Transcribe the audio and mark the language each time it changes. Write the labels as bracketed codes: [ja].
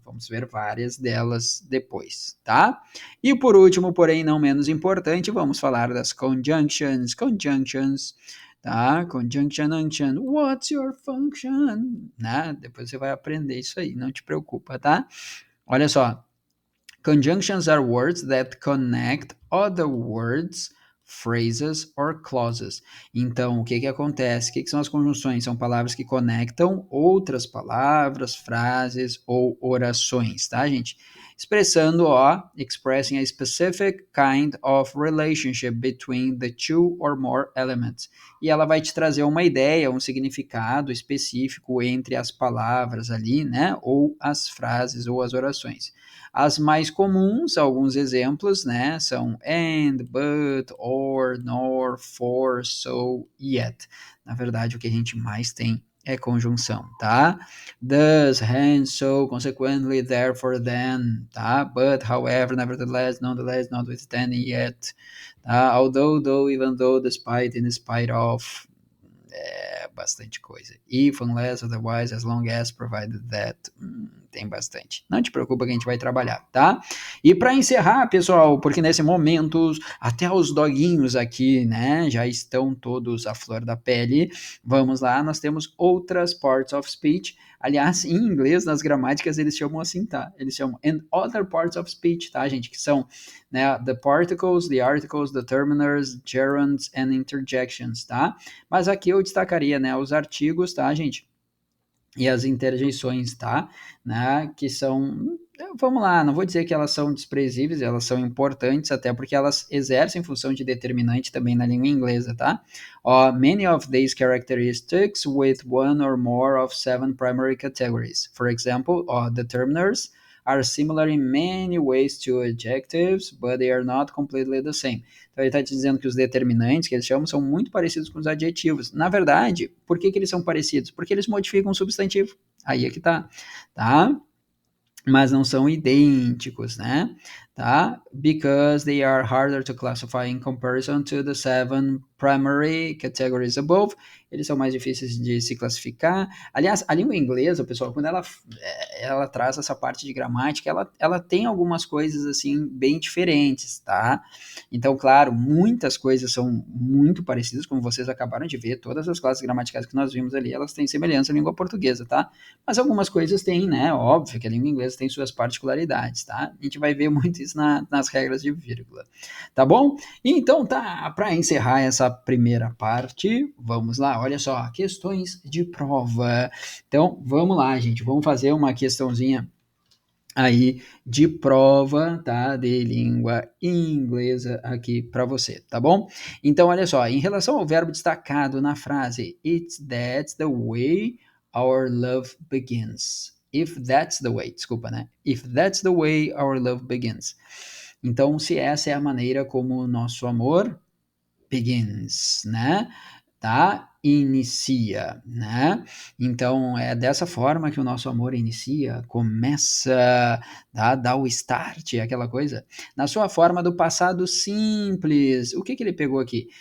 [pt] Vamos ver várias delas depois, tá? E por último, porém não menos importante, vamos falar das conjunctions. [en] Conjunctions, tá? Conjunction, unction. What's your function? Né? [pt] Depois você vai aprender isso aí, não te preocupa, tá? Olha só. [en] Conjunctions are words that connect other words, phrases or clauses. [pt] Então, o que acontece? O que são as conjunções? São palavras que conectam outras palavras, frases ou orações, tá, gente? Expressando, [en] expressing a specific kind of relationship between the two or more elements. [pt] E ela vai te trazer uma ideia, um significado específico entre as palavras ali, né? Ou as frases ou as orações. As mais comuns, alguns exemplos, né, são [en] and, but, or, nor, for, so, yet. [pt] Na verdade, o que a gente mais tem é conjunção, tá? [en] Thus, hence, so, consequently, therefore, then, tá? But, however, nevertheless, nonetheless, notwithstanding, yet, tá? Although, though, even though, despite, in spite of, [pt] bastante coisa. [en] If, unless, otherwise, as long as, provided that, [pt] tem bastante. Não te preocupa que a gente vai trabalhar, tá? E para encerrar, pessoal, porque nesse momento até os doguinhos aqui, né, já estão todos à flor da pele. Vamos lá, nós temos outras parts of speech. Aliás, em inglês, nas gramáticas, eles chamam assim, tá? Eles chamam [en] and other parts of speech, [pt] tá, gente? Que são, né, [en] the particles, the articles, determiners, gerunds and interjections, [pt] tá? Mas aqui eu destacaria, né, os artigos, tá, gente? E as interjeições, tá? Né? Que são, vamos lá, não vou dizer que elas são desprezíveis, elas são importantes, até porque elas exercem função de determinante também na língua inglesa, tá? [en] Many of these characteristics with one or more of 7 primary categories. For example, determiners are similar in many ways to adjectives, but they are not completely the same. [pt] Então ele está dizendo que os determinantes, que eles chamam, são muito parecidos com os adjetivos. Na verdade, por que eles são parecidos? Porque eles modificam o substantivo. Aí é que tá, tá? Mas não são idênticos, né? Tá? [en] Because they are harder to classify in comparison to the 7 primary categories above. [pt] Eles são mais difíceis de se classificar. Aliás, a língua inglesa, pessoal, quando ela traz essa parte de gramática, ela tem algumas coisas, assim, bem diferentes, tá? Então, claro, muitas coisas são muito parecidas, como vocês acabaram de ver, todas as classes gramaticais que nós vimos ali, elas têm semelhança à língua portuguesa, tá? Mas algumas coisas têm, né? Óbvio que a língua inglesa tem suas particularidades, tá? A gente vai ver muito isso nas regras de vírgula, tá bom? Então, tá, para encerrar essa primeira parte, vamos lá, olha só, questões de prova. Então, vamos lá, gente, vamos fazer uma questãozinha aí de prova, tá, de língua inglesa aqui para você, tá bom? Então, olha só, em relação ao verbo destacado na frase [en] It's that's the way our love begins. If that's the way, [pt] desculpa, né? [en] If that's the way our love begins. [pt] Então, se essa é a maneira como o nosso amor begins, né? tá? Inicia, né? Então é dessa forma que o nosso amor inicia, começa, tá? Dá o start, aquela coisa. Na sua forma do passado simples, o que que ele pegou aqui?